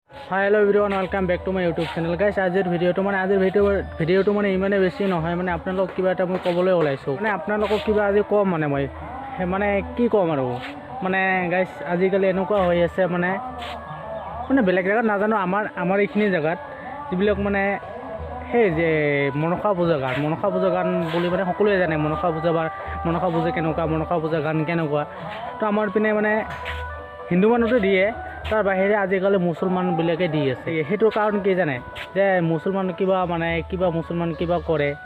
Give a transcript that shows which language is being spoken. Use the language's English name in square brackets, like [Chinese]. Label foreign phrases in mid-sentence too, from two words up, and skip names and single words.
[English] hello everyone welcome back to my YouTube channel guys [Assamese] আজিৰ ভিডিঅ' মানে ইমানে বেছি নহয় মানে আপোনালোক কিবা এটা মই কবলৈ ওলাইছো মানে আপোনালোকক কিবা আজি কম মানে মই মানে কি কম আৰু মানে গাইস আজিকালি এনেকুৱা হৈ আছে মানে বেলেগ জায়গা নাজানো আমাৰ এইখিনি জায়গাত যিবিলাক মানে হে যে মনসা পূজা গান বুলি মানে সকলোৱে জানে মনসা পূজা কেনেকুৱা মনসা পূজা গান কেনেকুৱা তো আমাৰ পিনে মানে হিন্দু মানুহটো দিয়ে তাৰ বাহিৰে আজিকালি মুছলমান বিলাকে দি আছে হেতু কাৰণ কি জানে যে মুছলমান মুছলমান কিবা কৰে